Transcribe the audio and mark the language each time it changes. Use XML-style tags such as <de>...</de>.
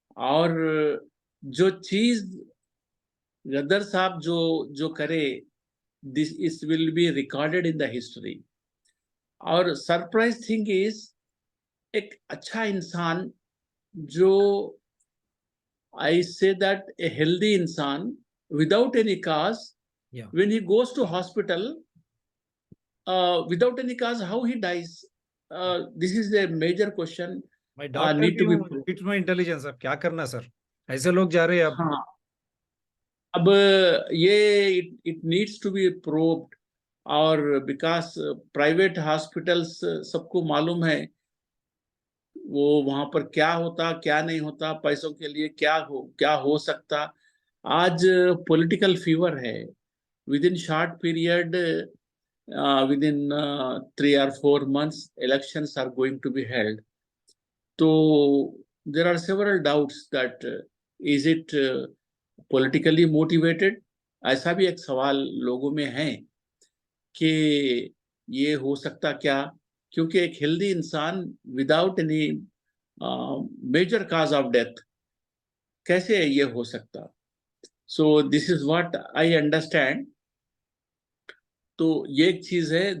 <hi>और जो चीज गदर साहब जो करे,</hi> <en>This is will be recorded in the history. और surprise thing is,</en> <hi>एक अच्छा इंसान जो,</hi> <en>I say that a healthy इंसान without any cause, Yeah. when he goes to hospital without any cause, how he dies, this is a major question My doctor need to be</en> <hi>भी</hi> <en>proved. hits my intelligence,</en> <hi>अब क्या करना sir, ऐसे लोग जा रहे हैं अब। हाँ, अब ये</hi> <en>it needs to be proved।</en> <hi>और बिकॉज प्राइवेट हॉस्पिटल्स सबको मालूम है वो वहां पर क्या होता क्या नहीं होता, पैसों के लिए क्या हो सकता। आज पॉलिटिकल फीवर है।</hi> <en>Within short period, within 3 or 4 months, elections are going to be held. So there are several doubts that is it politically motivated?</en> <hi>ऐसा भी एक सवाल लोगों में है कि ये हो सकता क्या, क्योंकि एक हेल्दी इंसान</hi> <en>without any major cause of death</en> <hi>कैसे ये हो सकता।</hi> <en>So this is what I understand.</en> <hi>तो ये एक चीज है।</hi>